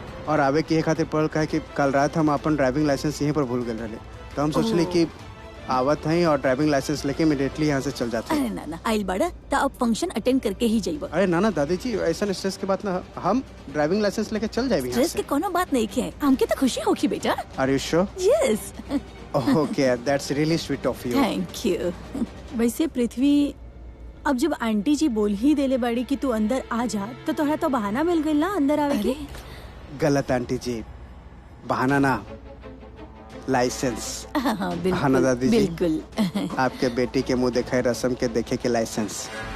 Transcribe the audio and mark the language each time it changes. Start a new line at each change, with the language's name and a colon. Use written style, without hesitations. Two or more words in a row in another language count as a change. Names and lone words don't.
Bhojpuri: और आवे के ये खातिर पड़ल काहे कि कल रात हम अपन ड्राइविंग लाइसेंस यहीं पर भूल गए रहले। तो हम सोचली कि आवत हैं और ड्राइविंग लाइसेंस लेके इमीडिएटली यहाँ से चल जाते हैं। अरे नाना आइल बाड़ा तो अब फंक्शन अटेंड करके ही जाइबा। अरे नाना दादी जी ऐसा स्ट्रेस की बात ना, हम ड्राइविंग लाइसेंस लेके चल जाए। स्ट्रेस के कोनो बात नहीं है, हमके तो खुशी होगी बेटा।
English: are you sure? यस। OK that's really sweet of you. thank you.
Bhojpuri: वैसे पृथ्वी अब जब आंटी जी बोल ही देले बड़ी कि तू अंदर आ जा तो तोहरा तो बहाना मिल गई ना अंदर आवे के। गलत आंटी जी, बहाना ना, लाइसेंस। हाँ बिल्कुल, हाँ ना दादी जी, बिल्कुल। आपके बेटी के मुंह देखे रसम के देखे के लाइसेंस।